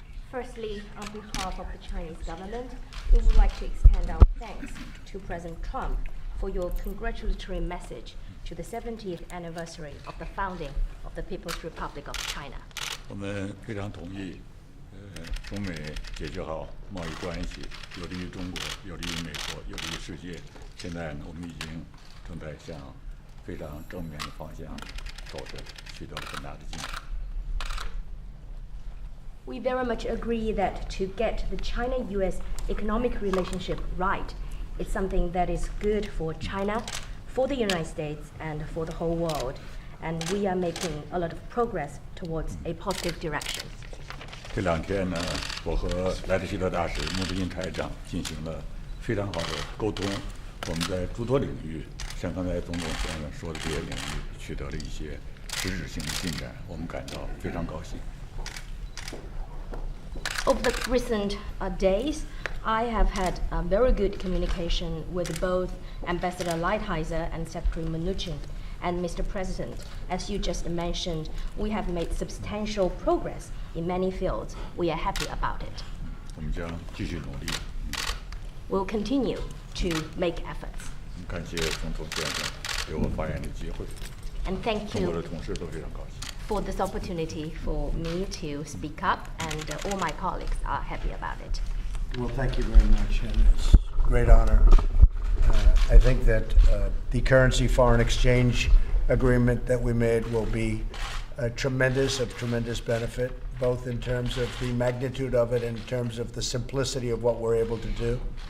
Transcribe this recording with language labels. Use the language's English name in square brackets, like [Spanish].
[English] Firstly, on behalf of the Chinese government, we would like to extend our thanks to President Trump for your congratulatory message to the 70th anniversary of the founding of the People's Republic of China. [Chinese] 我们非常同意，中美解决好贸易关系，有利于中国，有利于美国，有利于世界。现在呢，我们已经正在向非常正面的方向走着，取得了很大的进展。 [English] We very much agree that to get the China-US economic relationship right is something that is good for China, for the United States, and for the whole world. And we are making a lot of progress towards a positive direction. [Chinese] 这2天呢，我和莱特希特大使穆德金台长进行了非常好的沟通。我们在诸多领域，像刚才总统先生说的这些领域，取得了一些实质性的进展，我们感到非常高兴。 [English] Over the recent days, I have had very good communication with both Ambassador Lighthizer and Secretary Mnuchin. And Mr. President, as you just mentioned, we have made substantial progress in many fields. We are happy about it. [Chinese] 我们将继续努力。 [English] We'll continue to make efforts. [Chinese] 感谢总统先生给我发言的机会， [English] And thank [Chinese] 中国的 [English] you [Chinese] 同事都非常高兴。 [English] for this opportunity for me to speak up, and all my colleagues are happy about it. Well, thank you very much, and it's a great honor. I think that the currency foreign exchange agreement that we made will be of tremendous benefit, both in terms of the magnitude of it and in terms of the simplicity of what we're able to do.